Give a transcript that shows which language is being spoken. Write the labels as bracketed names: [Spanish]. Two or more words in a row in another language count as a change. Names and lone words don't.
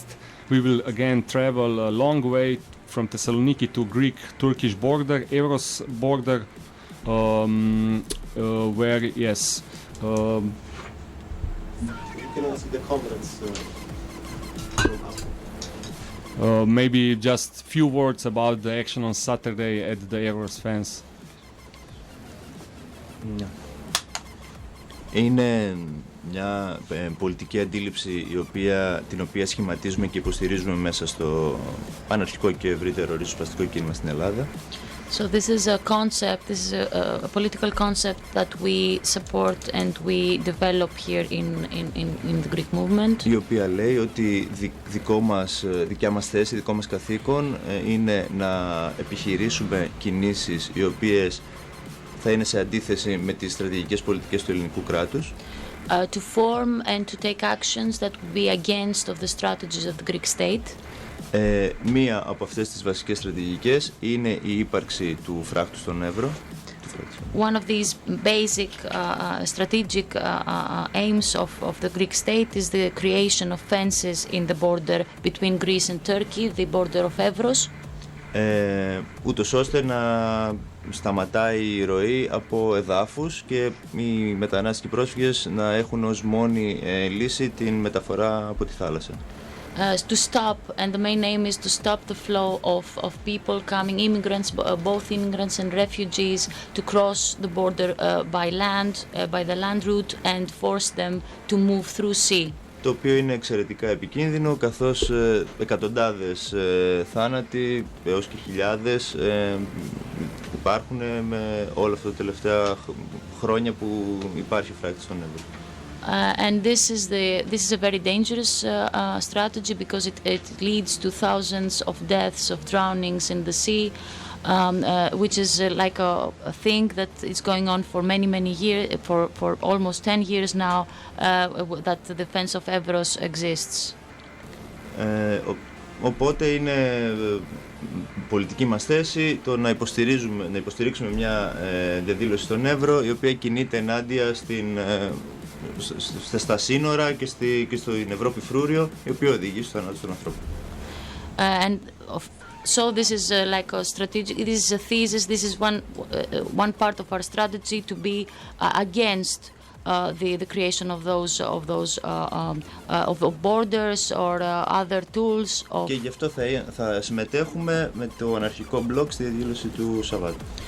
[English] We will again travel a long way from Thessaloniki to Greek-Turkish border, Evros border, where, yes. You can see the Comrades. Maybe just few words about the action on Saturday at the Evros fence. [Greek] Είναι μια πολιτική αντίληψη την οποία σχηματίζουμε και υποστηρίζουμε μέσα στο αναρχικό και ευρύτερο ριζοσπαστικό κίνημα στην Ελλάδα. [English] So this is a concept, this is a political concept that we support and we develop here in the Greek movement. [Greek] Η οποία λέει ότι δικιά μας θέση, δικό μας καθήκον είναι να επιχειρήσουμε κινήσεις οι οποίες θα είναι σε αντίθεση με τις στρατηγικές πολιτικές του ελληνικού κράτους. [English] To form and to take actions that would be against of the strategies of the Greek state. [Greek] Μία από αυτές τις βασικές στρατηγικές είναι η ύπαρξη του φράκτου στον Εύρο. [English] One of these basic strategic aims of the Greek state is the creation of fences in the border between Greece and Turkey, the border of Evros. [Greek] Ούτως ώστε να σταματάει η ροή από εδάφους και οι μετανάστες και οι πρόσφυγες να έχουν ως μόνη λύση την μεταφορά από τη θάλασσα. [English] To stop, and the main aim is to stop the flow of people coming, immigrants, both immigrants and refugees, to cross the border by land, by the land route, and force them to move through sea. [Greek] Το οποίο είναι εξαιρετικά επικίνδυνο, καθώς εκατοντάδες θάνατοι έως και χιλιάδες υπάρχουν με όλα αυτά τα τελευταία χρόνια που υπάρχει φράκτη στον Εύρο. [English] And this is a very dangerous strategy because it leads to thousands of deaths, of drownings in the sea, which is like a thing that is going on for many years, for almost 10 years now, that the defense of Evros exists. [Greek] Οπότε είναι πολιτική μας θέση το να υποστηρίξουμε μια διαδήλωση στον Εύρο, η οποία κινείται ενάντια στα σύνορα και στην Ευρώπη φρούριο, η οποία οδηγεί στο θανάτου των ανθρώπων. [English] So this is like a strategic. This is a thesis. This is one part of our strategy to be against the creation of borders or other tools. [Greek] Και γι' αυτό θα συμμετέχουμε με το αναρχικό μπλοκ στη διαδήλωση του Σαββάτου.